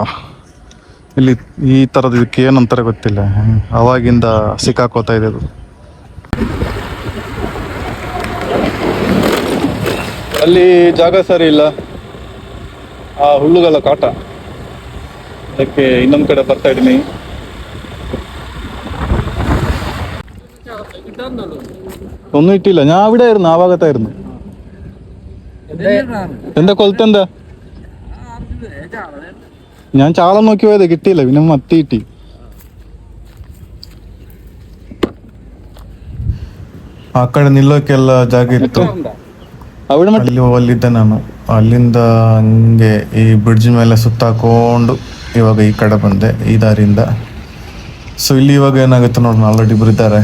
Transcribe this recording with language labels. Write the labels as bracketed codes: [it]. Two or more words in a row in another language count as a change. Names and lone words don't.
[kn] ಇಲ್ಲಿ ಈ ಥರದ್ದು ಇದಕ್ಕೆ ಏನಂತಾರೆ ಗೊತ್ತಿಲ್ಲ, ಅವಾಗಿಂದ ಸಿಕ್ಕಾಕೋತಾ ಇದೆ ಅದು. ಅಲ್ಲಿ ಜಾಗ ಸರಿ ಇಲ್ಲ, ಆ ಹುಲ್ಲುಗಳ ಕಾಟ, ಅದಕ್ಕೆ ಇನ್ನೊಂದು ಕಡೆ ಬರ್ತಾ ಇದ್ದೀನಿ. [ml] ഒന്നും ഇട്ടില്ല, ഞാൻ അവിടെ ആയിരുന്നു, ആ ഭാഗത്തായിരുന്നു. എന്താ കൊലത്തെന്താ? ഞാൻ ചാളം നോക്കി പോയത്, കിട്ടിയില്ല, പിന്നെ മത്തി കിട്ടി. [kn] ಆ ಕಡೆ ನಿಲ್ಲೋಕೆಲ್ಲ ಜಾಗ ಇತ್ತು, ಅಲ್ಲಿದ್ದೆ ನಾನು. ಅಲ್ಲಿಂದ ಹಂಗೆ ಈ ಬ್ರಿಡ್ಜ್ ಮೇಲೆ ಸುತ್ತಾಕೊಂಡು ಇವಾಗ ಈ ಕಡೆ ಬಂದೆ, ಈ ದಾರಿಯಿಂದ. ಸೊ ಇಲ್ಲಿ ಇವಾಗ ಏನಾಗುತ್ತೆ ನೋಡಿ, ಆಲ್ರೆಡಿ ಇಬ್ರು ಇದ್ದಾರೆ.